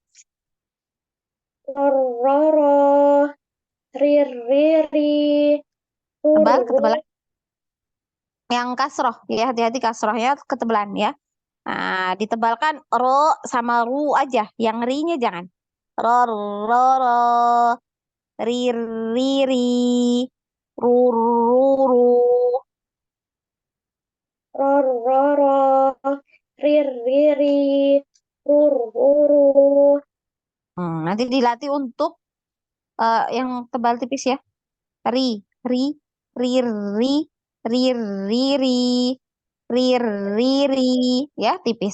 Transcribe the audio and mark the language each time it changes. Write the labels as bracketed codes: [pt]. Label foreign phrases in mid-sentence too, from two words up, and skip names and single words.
[id] Roro, riri, Tebal, uru, ketebalan. Yang kasroh. Ya, hati-hati kasrohnya ketebalan ya. Nah, ditebalkan ro sama ru aja. Yang ri-nya jangan. Ro, ro, ro. Ri, ri, ri. Ru, ru, ru. roro, riri, uru, Nanti dilatih untuk yang tebal tipis ya. Ri, ri, ri, ri, ri, ri, ri, ri, ri, ri, ya tipis.